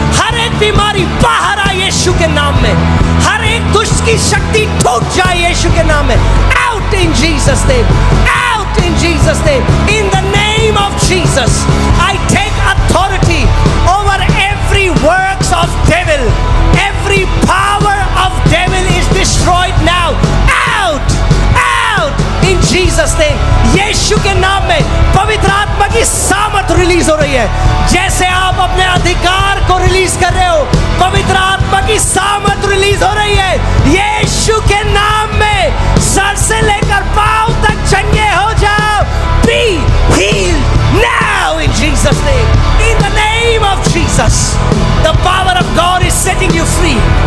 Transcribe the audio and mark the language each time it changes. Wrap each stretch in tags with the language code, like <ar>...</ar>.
<hi>हर एक बीमारी बाहर आए यीशु के नाम में। हर एक दुष्ट की शक्ति टूट जाए यीशु के नाम में।</hi> <en>Out in Jesus name. Out in Jesus name. In the name of Jesus, I take authority over every works of devil. Every power of devil is destroyed now. Out, out in Jesus name.</en> <hi>यीशु के नाम में पवित्र आत्मा की सामर्थ release हो रही है। जैसे आप अपने अधिकार को रिलीज कर रहे हो, पवित्र आत्मा की सामर्थ रिलीज हो रही है यीशु के नाम में। सर से लेकर पांव तक चंगे हो जाओ।</hi> <en>Be healed now in Jesus name. In the name of Jesus, the power of God is setting you free.</en>